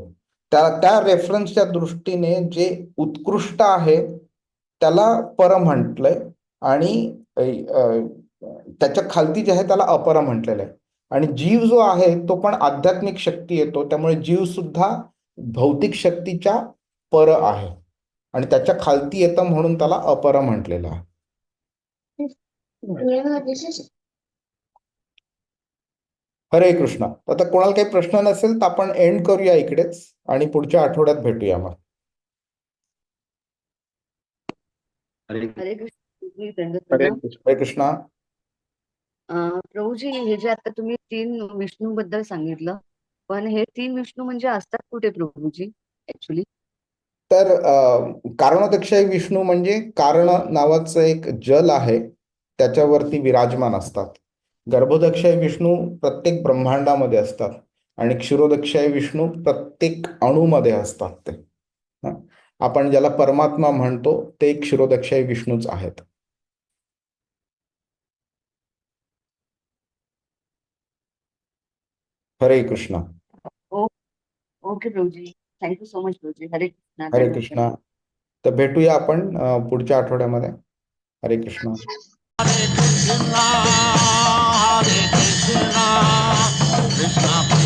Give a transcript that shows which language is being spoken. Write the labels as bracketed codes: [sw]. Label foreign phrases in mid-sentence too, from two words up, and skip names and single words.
[mr] त्या रेफरन्सच्या दृष्टीने जे उत्कृष्ट आहे त्याला पर म्हटलंय, आणि त्याच्या खालती जे आहे त्याला अपर म्हटलेलं आहे. आणि जीव जो आहे तो पण आध्यात्मिक शक्ती येतो, त्यामुळे जीव सुद्धा भौतिक शक्तीच्या पर आहे आणि त्याच्या खालती येतं म्हणून त्याला अपर म्हटलेलं आहे. हरे कृष्णा. आता कोणाला काही प्रश्न नसेल तर आपण एंड करूया इकडेच आणि पुढच्या आठवड्यात भेटूया मग. अरे हरे कृष्ण. मी दंडवत हरे प्रणाम. कृष्ण. हरे कृष्णा. प्रभूजी, हे जे आता तुम्ही 3 विष्णू बद्दल सांगितलं, पण हे 3 विष्णू म्हणजे असतात कुठे प्रभूजी ऍक्च्युली? तर कारणोदक्षाई विष्णू म्हणजे कारण नावाचं एक जल आहे, त्याच्यावरती विराजमान असतात. गर्भोदक्षाई विष्णू प्रत्येक ब्रह्मांडामध्ये असतात आणि क्षीरोदक्षाई विष्णू प्रत्येक अणूमध्ये असतात ते. हं. आपण ज्याला परमात्मा म्हणतो ते क्षीरोदक्षाई विष्णूच आहेत. हरे कृष्णा. [en] ओके प्रभूजी. thank you so much प्रभूजी. [mr] हरे कृष्णा. हरे दंडवत कृष्णा. प्रणाम. तर भेटूया आपण पुढच्या आठवड्यामध्ये. हरे कृष्णा. Hare Krishna, Hare Krishna, Krishna